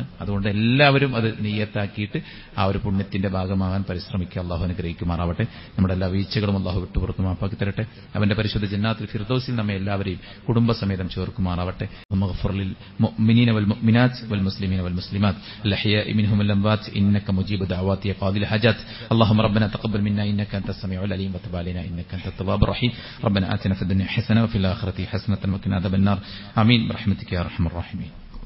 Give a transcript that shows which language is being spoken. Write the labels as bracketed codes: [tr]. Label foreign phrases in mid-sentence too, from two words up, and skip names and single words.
[ml] അതുകൊണ്ട് എല്ലാവരും അത് നിയ്യത്താക്കിയിട്ട് ആ ഒരു പുണ്യത്തിന്റെ ഭാഗമാകാൻ പരിശ്രമിക്കുക. അള്ളാഹു അനുഗ്രഹിക്കുമാറാവട്ടെ. നമ്മുടെ എല്ലാ വീഴ്ചകളും അള്ളാഹു വിട്ടുപുറത്ത് മാപ്പാക്കി തരട്ടെ. അവന്റെ പരിശുദ്ധ ജന്നാത്തുൽ ഫിർദൗസിൽ നമ്മെ എല്ലാവരെയും കുടുംബസമേതം ചേർക്കുമാറാവട്ടെ. [ar] واغفر للمؤمنين والمؤمنات والمسلمين والمسلمات الأحياء منهم والأموات إنك مجيب الدعوات قاضي الحاجات. اللهم ربنا تقبل منا انك انت السميع العليم وتب علينا انك انت التواب الرحيم. ربنا آتنا في الدنيا حسنه وفي الاخره حسنه وقنا عذاب النار. آمين برحمتك يا ارحم الراحمين.